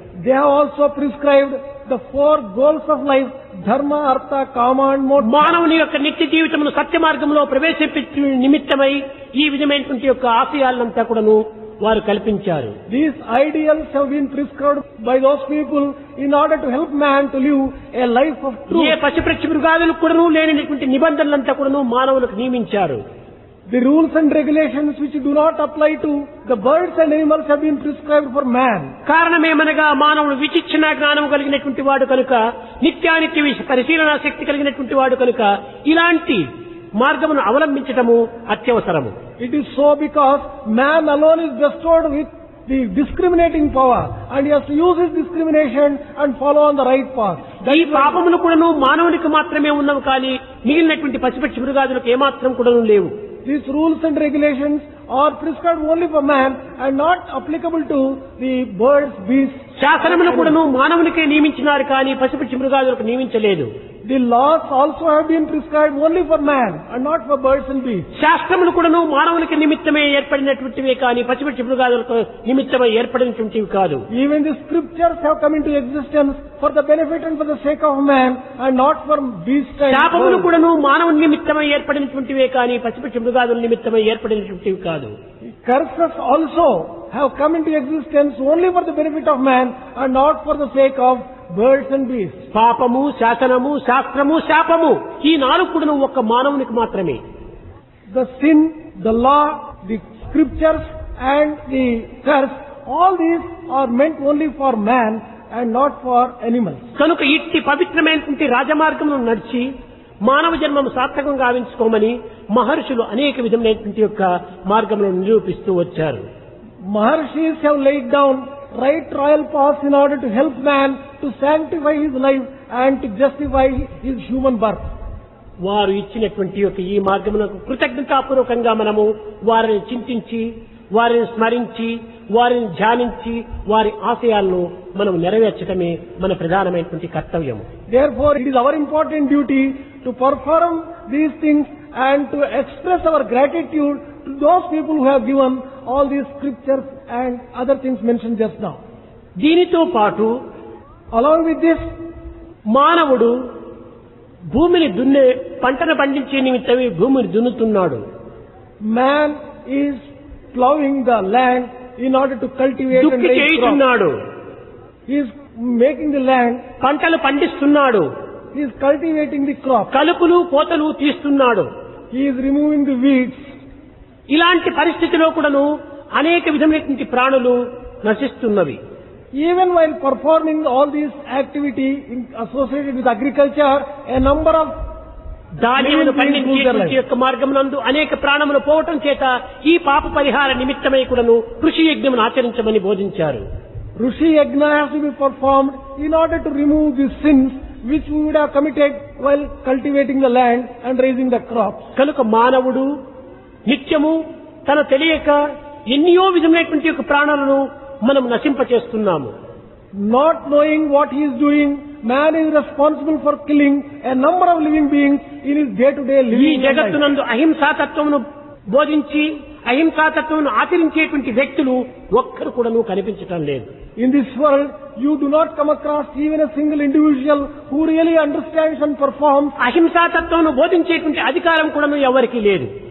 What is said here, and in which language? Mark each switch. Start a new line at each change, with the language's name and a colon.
English: They have also prescribed the four goals of life: dharma, artha, kama and moksha.
Telugu: మానవుని యొక్క నిత్య జీవితమును సత్య మార్గంలో ప్రవేశపెట్టు నిమిత్తమై ఈ విధమైనటువంటి యొక్క ఆశయాలంతా కూడాను వారు కల్పించారు.
English: These ideals have been prescribed by those people in order to help man to live a life of truth.
Telugu: ఏ పశుపక్షి మృగాదులకు కూడాను లేనటువంటి నిబంధనలంతా కూడాను మానవులకు నియమించారు.
English: The rules and regulations which do not apply to the birds and animals have been prescribed for man.
Telugu: కారణమేమనగా మానవుడు విచక్షణ జ్ఞానం కలిగినటువంటి వాడు కనుక, నిత్యానిత్య పరిశీలనా శక్తి కలిగినటువంటి వాడు కనుక ఇలాంటి మార్గమును అవలంబించటము అత్యవసరము.
English: It is so because man alone is bestowed with the discriminating power and he has to use his discrimination and follow on the right path.
Telugu: ఈ పాపములు కూడాను మానవునికి మాత్రమే ఉన్నవి కానీ మిగిలినటువంటి పశుపక్షి మృగాదులకు ఏమాత్రం కూడాను లేవు.
English: These rules and regulations are prescribed only for man and not applicable to the birds, beasts.
Telugu: శాసనములు కూడాను మానవునికే నియమించినారు కానీ పశుపక్షి మృగాదులకు నియమించలేదు.
English: The laws also have been prescribed only for man and not for birds and beasts.
Telugu: శాస్త్రములు కూడాను మానవునికి నిమిత్తమే ఏర్పడినటువంటివే కానీ పశుపక్షి మృగాదులకు నిమిత్తమై ఏర్పడినటువంటివి కాదు.
English: Even the scriptures have come into existence for the benefit and for the sake of man and not for beasts and
Telugu: శాపములు
English: birds.
Telugu: కూడాను మానవుని నిమిత్తమై ఏర్పడినటువంటివే కానీ పశుపక్షి మృగాదుల నిమిత్తమై ఏర్పడినటువంటివి కాదు.
English: Curses also have come into existence only for the benefit of man and not for the sake of birds and beasts.
Telugu: పాపము, శాసనము, శాస్త్రము, శాపము ఈ నాలుగు కూడాను ఒక్క మానవునికి మాత్రమే.
English: The sin, the law, the scriptures and the curse, all these are meant only for man and not for animals.
Telugu: కనుక ఇట్టి పవిత్రమైనటువంటి రాజమార్గమును నడిచి మానవ జన్మము సార్థకం గావించుకోమని మహర్షులు అనేక విధమైనటువంటి యొక్క మార్గములను నిరూపిస్తూ వచ్చారు.
English: Maharshis have laid down right royal paths in order to help man to sanctify his life and to justify his human birth.
Telugu: వారు ఇచ్చినటువంటి యొక్క ఈ మార్గమునకు కృతజ్ఞతాపూర్వకంగా మనము వారిని చింతించి, వారిని స్మరించి, వారిని ధ్యానించి, వారి ఆశయాలను మనం నెరవేర్చడమే మన ప్రధానమైనటువంటి కర్తవ్యము.
English: Therefore, it is our important duty to perform these things and to express our gratitude to those people who have given all these scriptures and other things mentioned just now.
Telugu: దీనితో పాటు
English: Along with this,
Telugu: మానవుడు భూమిని దున్నే పంటను పండించే నిమిత్తమే భూమిని దున్నుతున్నాడు.
English: man is plowing the land in order to cultivate and
Telugu: దుక్కి
English: raise crops.
Telugu: చేయుచున్నాడు,
English: He is making the land,
Telugu: పంటలు పండిస్తున్నాడు,
English: he is cultivating the crop,
Telugu: కలుపులు కోతలు తీస్తున్నాడు.
English: he is removing the weeds.
Telugu: ఇలాంటి పరిస్థితిలో కూడాను అనేక విధమైనటువంటి ప్రాణులు నశిస్తున్నవి.
English: Even while performing all these activity associated with agriculture, a number of
Telugu: ధాన్యమును పండించేటువంటి యొక్క మార్గమునందు అనేక ప్రాణములు పోవటం చేత ఈ పాప పరిహార నిమిత్తమై కూడాను కృషి యజ్ఞమును ఆచరించమని బోధించారు.
English: Rishi Yajna has to be performed in order to remove the sins which we would have committed while cultivating the land and raising the crops.
Telugu: కనుక మానవుడు నిత్యము తన తెలియక ఎన్నో విధమైనటువంటి యొక్క ప్రాణాలను మనం నశింపచేస్తున్నాము.
English: Not knowing what he is doing, man is responsible for killing a number of living beings in his day-to-day
Telugu: ఈ
English: living life.
Telugu: జగత్తునందు అహింసాతత్వమును బోధించి అహింసాతత్వం ఆచరించేటువంటి వ్యక్తులు ఒక్కరు కూడాను కనిపించటం లేదు.
English: In this world, you do not come across even a single individual who really understands and performs.
Telugu: అహింసాతత్వం బోధించేటువంటి అధికారం కూడాను ఎవరికీ లేదు.